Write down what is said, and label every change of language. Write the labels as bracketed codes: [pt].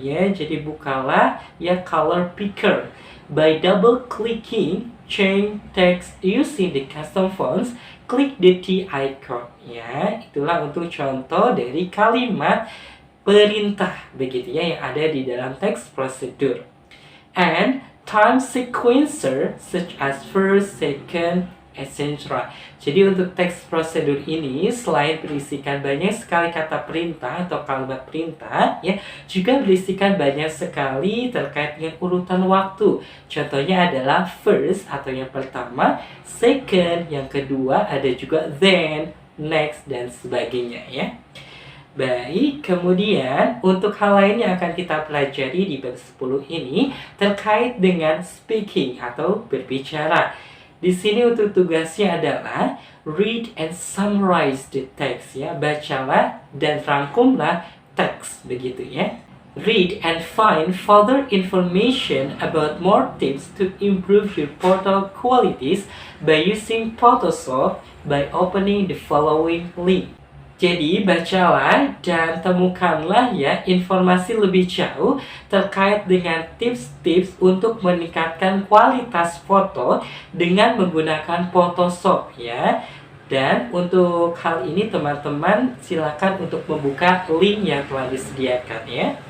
[id] Ya, jadi bukalah ya [en] color picker by double clicking, change text using the custom fonts, klik the T icon ya. [id] Itulah untuk contoh dari kalimat perintah begitu ya yang ada di dalam teks prosedur. [en] And time sequencer such as first, second, etc. [id] Jadi untuk teks prosedur ini selain berisikan banyak sekali kata perintah atau kalimat perintah ya, juga berisikan banyak sekali terkait dengan urutan waktu. Contohnya adalah first atau yang pertama, second yang kedua, ada juga then, next dan sebagainya ya. Baik, kemudian untuk hal lain yang akan kita pelajari di bab 10 ini terkait dengan speaking atau berbicara. Di sini untuk tugasnya adalah [en] read and summarize the text [id] ya. Bacalah dan rangkumlah teks begitu ya. Read and find further information about more tips to improve your photo qualities by using Photoshop by opening the following link. Jadi bacalah dan temukanlah ya informasi lebih jauh terkait dengan tips-tips untuk meningkatkan kualitas foto dengan menggunakan Photoshop ya. Dan untuk hal ini teman-teman silakan untuk membuka link yang telah disediakan ya.